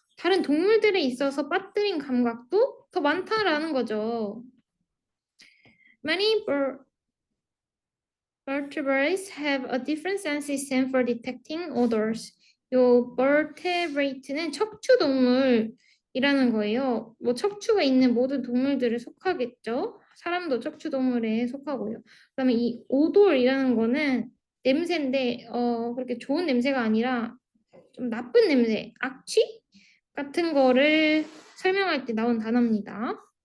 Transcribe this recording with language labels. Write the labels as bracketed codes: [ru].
[ko] 다른 동물들에 있어서 빠뜨린 감각도 더 많다라는 거죠. [en] Many vertebrates have a different sense system for detecting odors. [ko] 요 vertebrate는 척추 동물이라는 거예요. 뭐 척추가 있는 모든 동물들을 속하겠죠. 사람도 척추 동물에 속하고요. 그다음에 이 오돌이라는 거는 냄새인데 그렇게 좋은 냄새가 아니라 좀 나쁜 냄새, 악취 같은 거를 설명할 때 나온 단어입니다.